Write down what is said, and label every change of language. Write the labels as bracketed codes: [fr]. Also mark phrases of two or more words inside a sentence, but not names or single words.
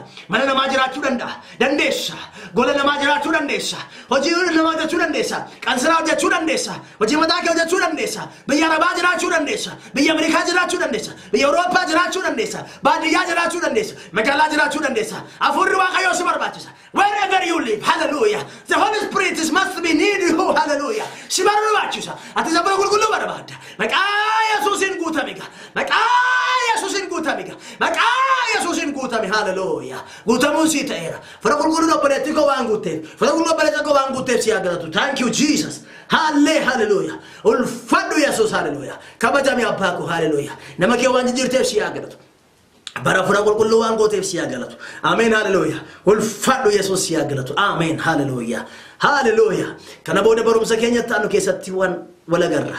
[om] Mana namaa jiraachuu dandeessa. Gola namaa jiraachuu dandeessa. Hojii namaa hojjechuu dandeessa. Qansiraa hojjechuu dandeessa. Hojii mataa kee hojjechuu dandeessa. Biyya Arabaa jiraachuu dandeessa. Biyya Ameerikaa jiraachuu dandeessa. Biyya Awurooppaa jiraachuu dandeessa. Baadiyyaa jiraachuu dandeessa. Magaalaa jiraachuu dandeessa. Hafuurri Waaqayyoo si barbaachisa. [en] Wherever you live, hallelujah. The Holy Spirit must be near you, hallelujah. [om] Si barbaachisa. Ati hafuura qulqulluu barbaadda. Maqaa Yesuusiin guutamiga. Maqaa Yesuusiin guutamiga. Maqaa Yesuusiin guutami, hallelujah. Guutamuun si ta'eera. Hafuura qulqulluu obboleettii koo waan guuteef. Hafuura qulqulluu obboleettii koo waan guuteef si haa galatu. [en] Thank you Jesus. Hallelujah. [om] Ulfadhu Yesuus, hallelujah. Kabajami abbaa koo, hallelujah. Nama kee waan jijjiirteef si haa galatu. Bara hafuura qulqulluu waan gooteef si haa galatu. Amen, hallelujah. Ulfadhu Yesuus si haa galatu. Amen, hallelujah. Hallelujah. Kana booda barumsa keenyatti aanu keessatti waan walagarra.